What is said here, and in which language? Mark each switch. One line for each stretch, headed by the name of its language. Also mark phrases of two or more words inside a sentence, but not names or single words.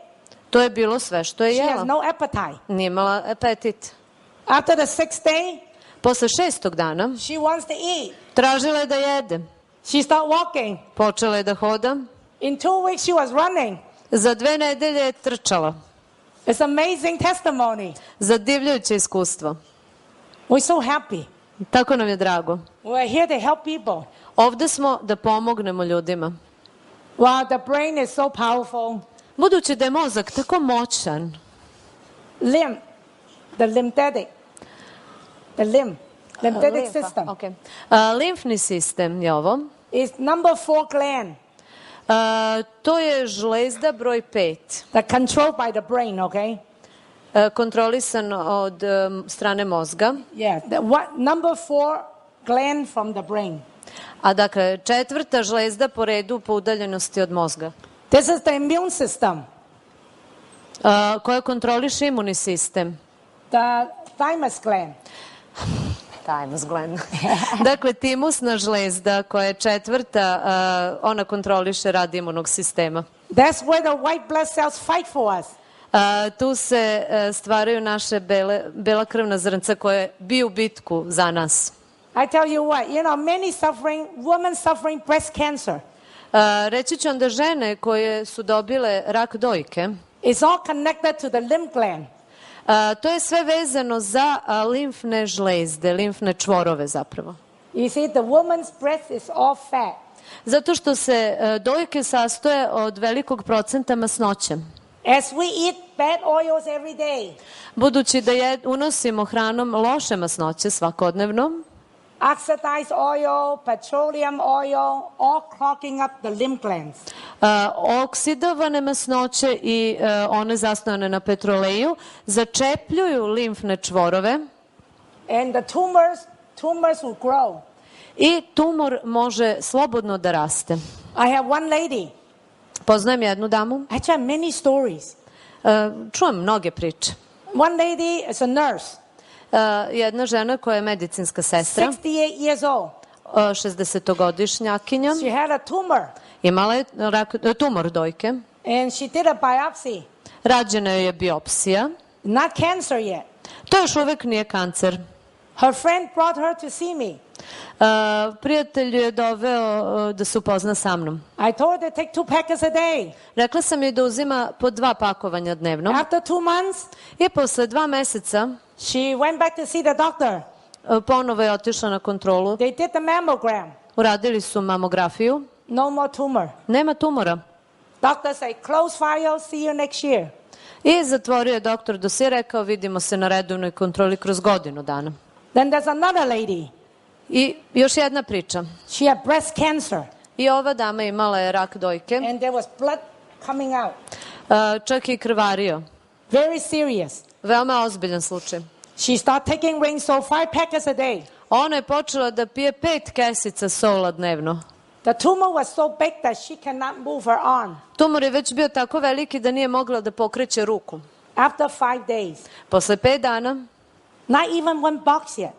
Serbian: To je bilo sve što je jela.
English: She has no appetite.
Serbian: Nije imala apetit.
English: After the 6th day,
Serbian: posle 6. dana,
English: she wants to eat.
Serbian: Tražila je da jede.
English: She started walking.
Serbian: Počela je da hoda.
English: In 2 weeks she was running.
Serbian: Za 2 nedelje je trčala.
English: It's amazing testimony.
Serbian: Zadivljujuće iskustvo.
English: We're so happy.
Serbian: Tako nam je drago.
English: We're here to help people.
Serbian: Ovde smo da pomognemo ljudima.
English: Wow, the brain is so powerful.
Serbian: Budući da je mozak tako moćan.
English: Lymphatic system.
Serbian: Okay. Limfni sistem je ovo.
English: Is number 4 gland.
Serbian: To je žlezda broj 5.
English: The controlled by the brain, okay?
Serbian: Kontrolisan od strane mozga.
English: Yeah, number 4 gland from the brain.
Serbian: A dakle, 4. žlezda po redu po udaljenosti od mozga.
English: This is the immune system.
Serbian: koja kontroliše imunni sistem.
English: The thymus gland. Thymus gland.
Serbian: Dakle, timusna žlezda koja je četvrta, ona kontroliše rad imunog sistema.
English: That's where the white blood cells fight for us.
Serbian: Tu se stvaraju naše bela krvna zrnca koje biju bitku za nas.
English: I tell you what, women suffering breast cancer.
Serbian: Reći ću vam da žene koje su dobile rak dojke,
English: It's all connected to the lymph gland.
Serbian: To je sve vezano za limfne žlezde, limfne čvorove zapravo.
English: You see, the woman's breast is all fat.
Serbian: Zato što se dojke sastoje od velikog procenta masnoće.
English: As we eat bad oils every day,
Serbian: Budući da unosimo hranom loše masnoće svakodnevno,
English: oxidized oil, petroleum oil, all clogging up the lymph glands.
Serbian: oksidovane masnoće i one zasnovane na petroleju začepljuju limfne čvorove
English: And the tumors will grow.
Serbian: i tumor može slobodno da raste.
English: I have one lady.
Serbian: Poznajem jednu damu,
English: I have many stories.
Serbian: čujem mnoge priče.
English: One lady is a nurse,
Serbian: Jedna žena koja je medicinska sestra,
English: 68 years old.
Serbian: 60-godišnjakinja,
English: She had a tumor,
Serbian: imala je tumor dojke,
English: and she did a biopsy.
Serbian: rađena joj je biopsija.
English: Not cancer yet.
Serbian: To još uvek nije kancer.
English: Her friend brought her to see me.
Serbian: Prijatelj ju je doveo da se upozna sa mnom.
English: I told her to take 2 packets a day.
Serbian: Rekla sam joj da uzima po 2 pakovanja dnevno.
English: After 2 months,
Serbian: I posle 2 meseca
English: she went back to see the doctor.
Serbian: ponovo je otišla na kontrolu.
English: They did the mammogram.
Serbian: Uradili su mamografiju.
English: No more tumor.
Serbian: Nema tumora.
English: Doctor said, close file, see you next year.
Serbian: I zatvorio je doktor dosije, rekao vidimo se na redovnoj kontroli kroz godinu dana.
English: Then there's another lady.
Serbian: I još jedna priča.
English: She had breast cancer,
Serbian: I ova dama imala je rak dojke,
English: and there was blood coming out.
Serbian: čak i krvario.
English: Very serious.
Serbian: Veoma ozbiljan slučaj.
English: She started taking Rain Soul 5 packets a day.
Serbian: Ona je počela da pije 5 kesica sola dnevno.
English: The tumor was so big that she cannot move her arm.
Serbian: Tumor je već bio tako veliki da nije mogla da pokreće ruku.
English: After 5 days,
Serbian: Posle 5 dana,
English: not even 1 box yet,